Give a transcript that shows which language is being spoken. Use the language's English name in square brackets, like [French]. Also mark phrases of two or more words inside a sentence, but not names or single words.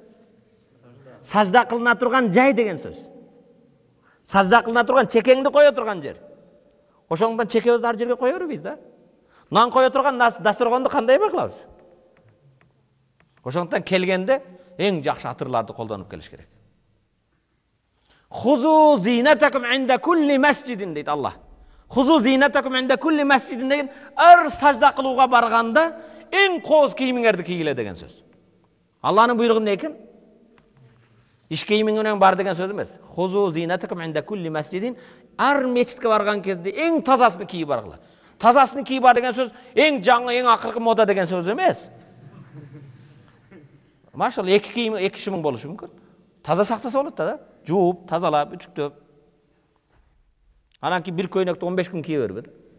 [Kyrgyz] Сажда кылына турган жай деген сөз. Сажда кылына турган, чекеңди кое турган жер. Ошондон чекебизди ар жерге коёбуз да. Нан кое турган дасторгонду кандай эме кылабыз? Ошондуктан келгенде эң жакшы атырларды колдонуп келиш керек. [Arabic] خذوا زينتكم عند كل مسجد дейт Аллах. خذوا زينتكم عند كل مسجد [Kyrgyz] деген ар сажда кылууга барганда эң кооз кийимиңерди кийгиле деген сөз. Аллахнын буйругу эмне экен? Иш кийимиң менен бар деген сөз эмес. [Arabic] خذوا زينتكم عند كل مسجد, [Kyrgyz] ар мечитке барган кезде эң тазасын кийип баргыла. Тазасын кийип бар деген сөз эң жаңы, эң акыркы мода деген сөз эмес. Машалла, эки кийим, эки шимиң болушу мүмкүн. Таза сактаса болот да, жууп, тазалап, үтүктөп. Анан кийин бир көйнөктү 15 күн кие бербе.